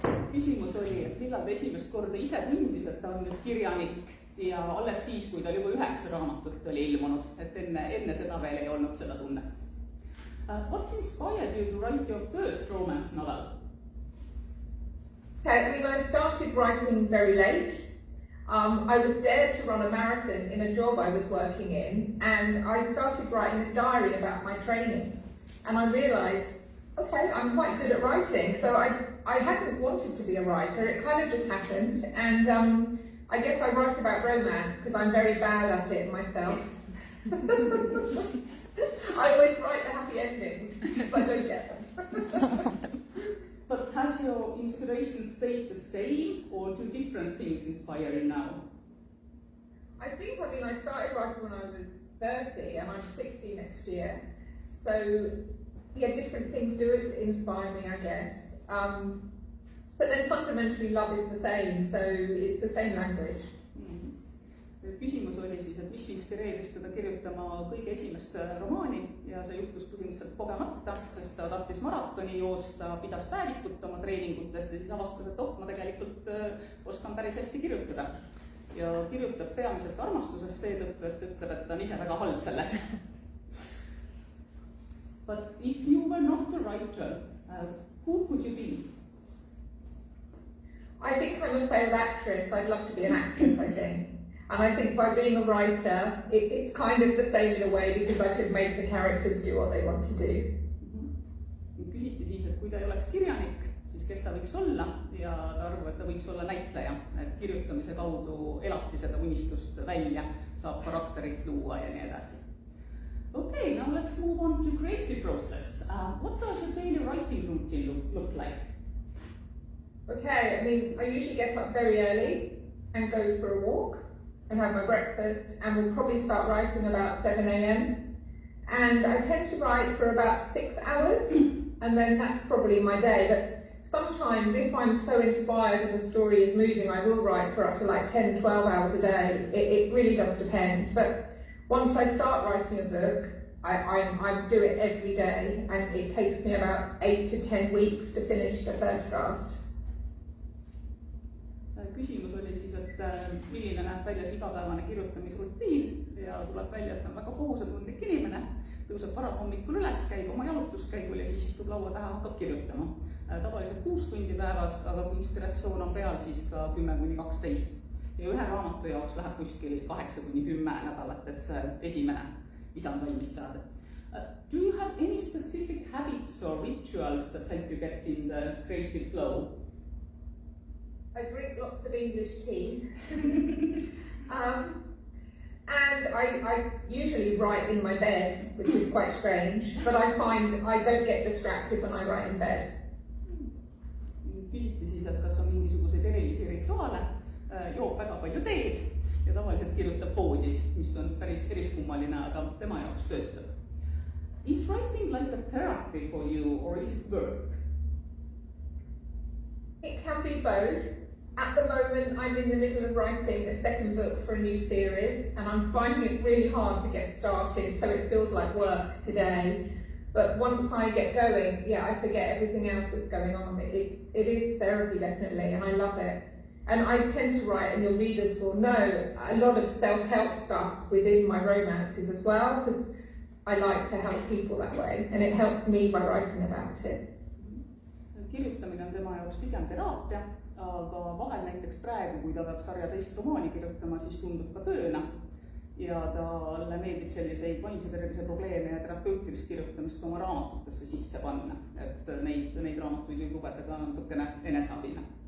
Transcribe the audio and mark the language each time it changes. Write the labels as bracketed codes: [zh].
[et] Küsimus oli, et millal ta esimest korda ise tundis, et ta on nüüd kirjanik ja alles siis, kui ta juba 9 raamatut oli ilmunud, et enne seda veel ei olnud seda tunnet. [en] What inspired you to write your first romance novel? Okay, I started writing very late. I was dared to run a marathon in a job I was working in, and I started writing a diary about my training. And I realised, okay, I'm quite good at writing, so I hadn't wanted to be a writer, it kind of just happened, and I guess I write about romance because I'm very bad at it myself. I always write the happy endings because I don't get them. But has your inspiration stayed the same, or do different things inspire you now? I started writing when I was 30 and I'm 60 next year, so yeah, different things do inspire me, I guess. But then fundamentally love is the same, so it's the same language. [et] Küsimus oli siis, et mis inspireeris teda kirjutama kõige esimest romaani ja see juhtus põhimõtteliselt kogemata, sest ta tahtis maratoni joosta, pidas päevikut oma treeningutest ja siis avastas, et ma tegelikult oskan päris hästi kirjutada. Ja kirjutab peamiselt armastusest seetõttu, et ütleb, et ta on ise väga halb selles. [en] But if you were not a writer, who could you be? I think I'm a failed actress. I'd love to be an actress, I think. And I think by being a writer, it's kind of the same in a way because I could make the characters do what they want to do. [et] Küsiti siis, et kui ta ei oleks kirjanik, siis kes ta võiks olla ja ta arvab, et ta võiks olla näitleja, et kirjutamise kaudu elabki seda unistust välja, saab karakterit luua ja nii edasi. [en] Okay, now let's move on to creative process. What does your daily writing routine look like? Okay, I usually get up very early and go for a walk and have my breakfast, and we'll probably start writing about 7 a.m. And I tend to write for about 6 hours, and then that's probably my day. But sometimes, if I'm so inspired and the story is moving, I will write for up to like 10, 12 hours a day. It really does depend. But once I start writing a book, I do it every day, and it takes me about 8 to 10 weeks to finish the first draft. [et] Küsimus oli siis, et milline näeb välja igapäevane kirjutamisrutiin ja tuleb välja, et on väga kohusatundlik inimene, tõuseb varahommikul üles, käib oma jalutuskäigul ja siis istub laua taha, hakkab kirjutama. Tavaliselt 6 tundi päevas, aga kui inspiratsioon on peal, siis ka 10–12. Ja ühe raamatu jaoks läheb kuskil 8–10 nädalat, et see esimene isand valmis saada. [en] Do you have any specific habits or rituals that help you get in the creative flow? I drink lots of English tea. And I usually write in my bed, which is quite strange, but I find I don't get distracted when I write in bed. [et] Küsiti siis, et kas on mingisuguseid erilisi rituaale, joob väga palju teed ja tavaliselt kirjutab voodis, mis on päris eriskummaline, aga tema jaoks töötab. [en] Is writing like a therapy for you or is it work? It can be both. At the moment, I'm in the middle of writing a second book for a new series, and I'm finding it really hard to get started, so it feels like work today. But once I get going, yeah, I forget everything else that's going on. It is therapy, definitely, and I love it. And I tend to write, and your readers will know, a lot of self-help stuff within my romances as well, because I like to help people that way, and it helps me by writing about it. [et] Kirjutamine on tema jaoks pigem teraapia, aga vahel näiteks praegu, kui ta peab sarja teist romaani kirjutama, siis tundub ka tööna ja talle meeldib selliseid vaimse tervise probleeme ja terapeutilist kirjutamist oma raamatutesse sisse panna, et neid raamatuid võib lugeda ka natukene eneseabina.